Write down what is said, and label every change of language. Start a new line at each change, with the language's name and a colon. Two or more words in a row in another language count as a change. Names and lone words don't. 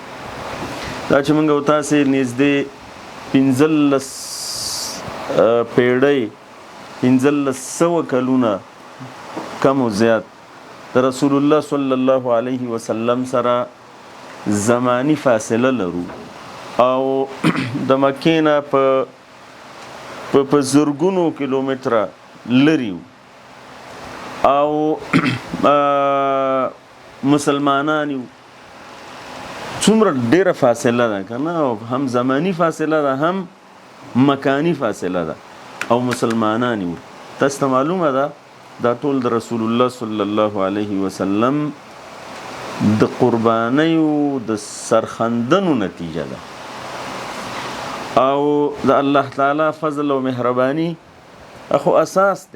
Pashto: دا چې موږ او تاسې نږدې 15 پیړۍ 1500 کلونه کم و زیات د
Arabic: رسول الله صلی الله علیه وسلم
Pashto: سره زمانی فاصله لرو او د مکې نه په زرګونو کیلومتره لري او مسلمانان یو. څومره ډیره فاصله ده که نه، هم زمانی فاصله ده هم مکانی فاصله ده او مسلمانان یو. تاسو ته معلومه ده دا ټول د
Arabic: رسول الله صلی الله علیه وسلم
Pashto: د قربانیو د سرخندنو نتیجه ده او د
Arabic: الله تعالی
Pashto: فضل او مهربانی اخو اساس ده.